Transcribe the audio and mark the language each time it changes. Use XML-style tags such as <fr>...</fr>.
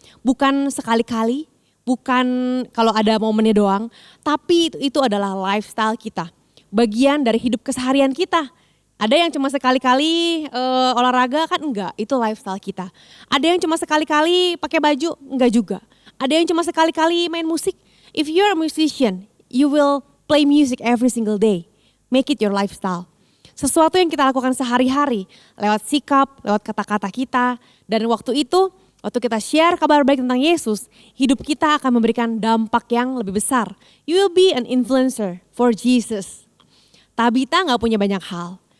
<id>Bukan sekali-kali, bukan kalau ada momennya doang, tapi itu adalah lifestyle kita. Bagian dari hidup keseharian kita. Ada yang cuma sekali-kali olahraga kan enggak, itu lifestyle kita. Ada yang cuma sekali-kali pakai baju, enggak juga. Ada yang cuma sekali-kali main musik.</id> <en>If you're a musician, you will play music every single day. Make it your lifestyle.</en> <id>Sesuatu yang kita lakukan sehari-hari, lewat sikap, lewat kata-kata kita. Dan waktu itu, waktu kita share kabar baik tentang Yesus, hidup kita akan memberikan dampak yang lebih besar.</id> <en>You will be an influencer for Jesus.</en> <id>Tabita gak punya banyak hal.</id>